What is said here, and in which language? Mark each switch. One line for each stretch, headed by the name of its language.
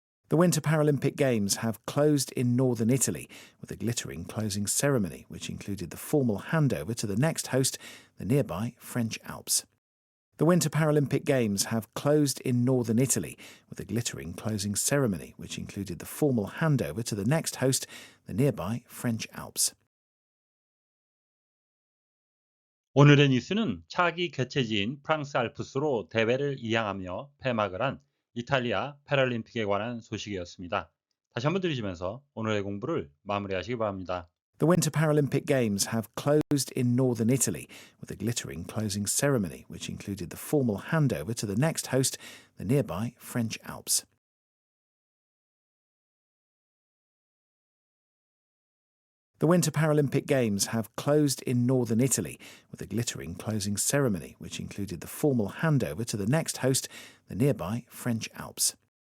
English: The Winter Paralympic Games have closed in northern Italy with a glittering closing ceremony which included the formal handover to the next host, the nearby French Alps. The Winter Paralympic Games have closed in northern Italy with a glittering closing ceremony which included the formal handover to the next host, the nearby French Alps.
Korean: 오늘의 뉴스는 차기 개최지인 프랑스 알프스로 대회를 이양하며 폐막을 한 이탈리아 패럴림픽에 관한 소식이었습니다. 다시 한번 들으시면서 오늘의 공부를 마무리하시기 바랍니다.
English: The Winter Paralympic Games have closed in northern Italy with a glittering closing ceremony which included the formal handover to the next host, the nearby French Alps. The Winter Paralympic Games have closed in northern Italy with a glittering closing ceremony which included the formal handover to the next host, the nearby French Alps.